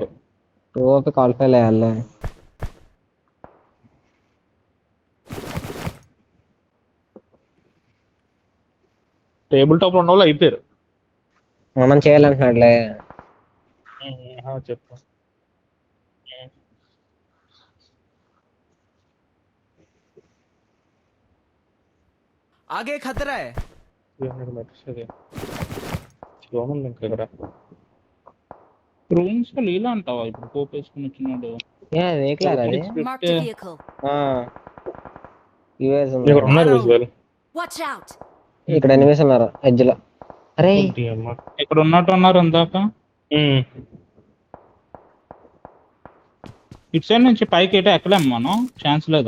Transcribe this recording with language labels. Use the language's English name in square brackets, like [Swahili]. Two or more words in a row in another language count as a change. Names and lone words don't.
[Telugu] ఓపి క్వాలిఫై అయ్యాలి. టేబుల్ టాప్ ఉన్న వాళ్ళు అయిపోయారు. మనం చేయాలంటున్నాడులే. చెప్పు [Hindi] आगे खतरा है. [Telugu] రూమ్స్ లో ఇలా అంటావా ఇప్పుడు కోప్ వేసుకుని వచ్చినాడు వెహికల్ అది [English] Marked a vehicle. [Telugu] యూఎస్ ఇక్కడ ఉన్నారు విజువల్ [English] Watch out. [Telugu] ఇక్కడ ఎనిమిస్ ఉన్నారు ఎడ్జ్ లో. అరే ఇక్కడ ఉన్నట్టు ఉన్నారు ఇందాక ఇటు సైడ్ నుంచి పైకి అయితే ఎక్కలేం మనం ఛాన్స్ లేదా